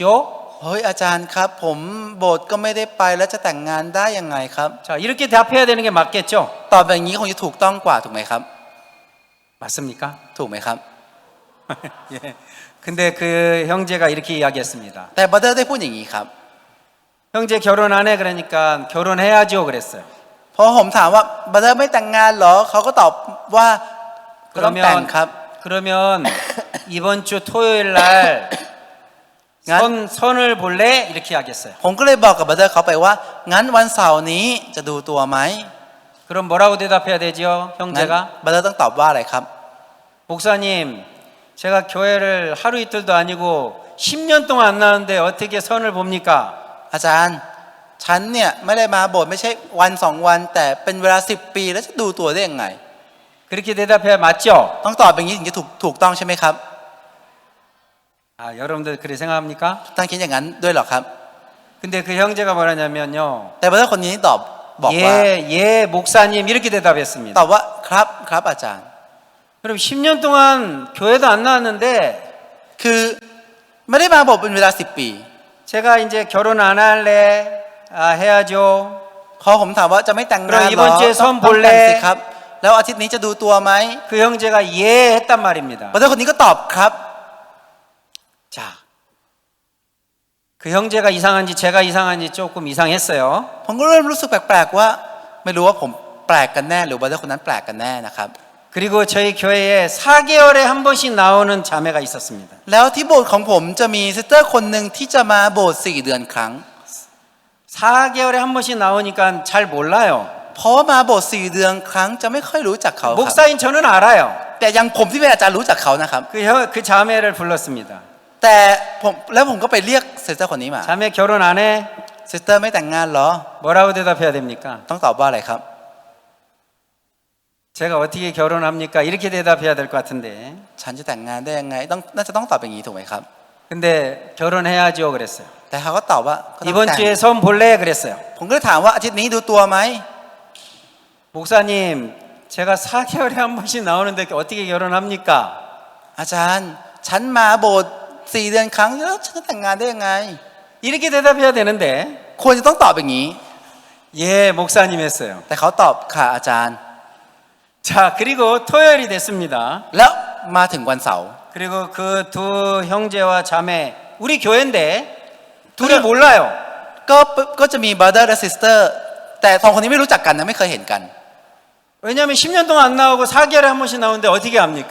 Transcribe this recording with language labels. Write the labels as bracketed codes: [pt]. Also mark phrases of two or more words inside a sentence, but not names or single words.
[th] เฮ้ยอาจารย์ครับผมโบสถ์ก็ไม่ได้ไปแล้วจะแต่งงานได้ยังไงครับ [ko] 자, 이렇게 답해야 되는 게 맞겠죠? [th] ตอบแบบนี้คงจะถูกต้องกว่าถูกไหมครับ [ko] 맞습니까? [th] ถูกไหมครับ [ko] 예. 근데 그 형제가 이렇게 이야기했습니다. [th] แต่บัตเตอร์ได้พูดอย่างนี้ครับ [ko] 형제 결혼 안 해? 그러니까 결혼해야죠. 그랬어요. [th] เพราะผมถามว่าบัตเตอร์ไม่แต่งงานเหรอเขาก็ตอบว่าก็ต้องแต่งครับ [ko] 그러면 이번 주 토요일 날 선을 볼래? 이렇게 하겠어요. [th] ผมก็เลยบอกกับบัตเตอร์เขาไปว่างั้นวันเสาร์นี้จะดูตัวไหม [ko] 그럼 뭐라고 대답해야 되죠? [th] งั้น [ko] 형제가? [th] บัตเตอร์ต้องตอบว่าอะไรครับ [ko] 목사님, 제가 교회를 하루 이틀도 아니고 10년 동안 안 나왔는데 어떻게 선을 봅니까? [th] อาจารย์ฉันเนี่ยไม่ได้มาโบสถ์ไม่ใช่วัน2 วันแต่เป็นเวลา10 ปีแล้วจะดูตัวได้ยังไง [ko] 그렇게 대답해야 맞죠? [th] ต้องตอบอย่างนี้ถึงจะถูกต้องใช่ไหมครับ [ko] 여러분들 그렇게 생각합니까? [th] ท่านคิดอย่างนั้นด้วยเหรอครับ [ko] 근데 그 형제가 뭐라냐면요. [th] แต่บัตเตอร์คนนี้ตอบบอกว่า [ko] 예, 목사님 이렇게 대답했습니다. [th] ตอบว่าครับอาจารย์ [ko] 그럼 10년 동안 교회도 안 나왔는데 [th] คือไม่ได้มาโบสถ์เป็นเวลา10 ปี [ko] 제가 이제 결혼 안 할래? 해야죠. [th] พอผมถามว่าจะไม่แต่งงานเหรอ [ko] 그럼 이번 주에 [th] ต้อง [ko] 선볼래 [th] แต่งสิครับ แล้วอาทิตย์นี้จะดูตัวไหม [ko] 그 형제가 예 했단 말입니다. [th] บัตเตอร์คนนี้ก็ตอบครับ [ko] 자, 그 형제가 이상한지 제가 이상한지 조금 이상했어요. [th] ผมก็เริ่มรู้สึกแปลกๆว่าไม่รู้ว่าผมแปลกกันแน่หรือบัตเตอร์คนนั้นแปลกกันแน่นะครับ [ko] 그리고 저희 교회에 4개월에 한 번씩 나오는 자매가 있었습니다. [th] แล้วที่โบสถ์ของผมจะมีซิสเตอร์คนหนึ่งที่จะมาโบสถ์4 เดือนครั้ง [ko] 4개월에 한 번씩 나오니까 잘 몰라요. [th] เพราะว่ามาโบสถ์4 เดือนครั้งจะไม่ค่อยรู้จักเขาครับ [ko] 목사인 저는 알아요. [th] แต่ยังผมที่เป็นอาจารย์รู้จักเขานะครับ [ko] 그 자매를 불렀습니다. [th] แต่ผมก็ไปเรียกซิสเตอร์คนนี้มา [ko] 자매 결혼 안 해? [th] ซิสเตอร์ไม่แต่งงานเหรอ [ko] 뭐라고 대답해야 됩니까? [th] ต้องตอบว่าอะไรครับ [ko] 제가 어떻게 결혼합니까? 이렇게 대답해야 될 것 같은데. [th] ฉันจะแต่งงานได้ยังไงน่าจะต้องตอบอย่างนี้ถูกไหมครับ [ko] 근데 결혼해야죠 그랬어요. [th] แต่เขาก็ตอบว่าก็ต้อง [ko] 이번 [th] แต่ง [ko] 주에 선 볼래? 그랬어요. [th] ผมก็เลยถามว่าอาทิตย์นี้ดูตัวไหม [ko] 목사님, 제가 4개월에 한 번씩 나오는데 어떻게 결혼합니까? [th] อาจารย์ฉันมาโบสถ์4 เดือนครั้งแล้วฉันจะแต่งงานได้ยังไง [ko] 이렇게 대답해야 되는데 [th] ควรจะต้องตอบอย่างนี้ [ko] 예, 목사님 했어요. [th] แต่เขาตอบค่ะอาจารย์ [ko] 자, 그리고 토요일이 됐습니다. [th] แล้วมาถึงวันเสาร์ [ko] 그리고 그 두 형제와 자매 우리 교회인데 둘이 몰라요. [th] ก็จะมี brother และ sister แต่สองคนนี้ไม่รู้จักกันนะไม่เคยเห็นกัน [ko] 왜냐하면 10년 동안 안 나오고 4개월에 한 번씩 나오는데 어떻게 합니까?